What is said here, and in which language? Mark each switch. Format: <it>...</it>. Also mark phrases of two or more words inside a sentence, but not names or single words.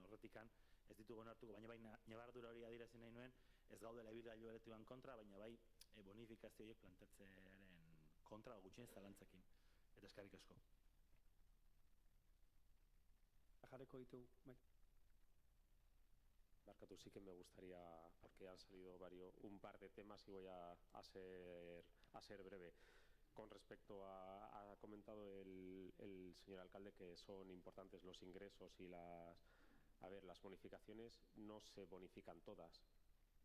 <eu>Horretikan, ez ditugu onartuko, baina bai, nabardura hori adierazi nahi nuen, ez gaudela ibilgailu elektrikoan kontra, baina bai, bonifikazioiek plantatzearen kontra, gutxienez zalantzakin. Eta eskerrik asko. Jarreko ditugu, bai. Barkatu,</eu> <es>sí que me gustaría, porque han salido un par de temas y voy a ser breve. Con respecto ha comentado el señor alcalde que son importantes los ingresos y las bonificaciones no se bonifican todas.</es>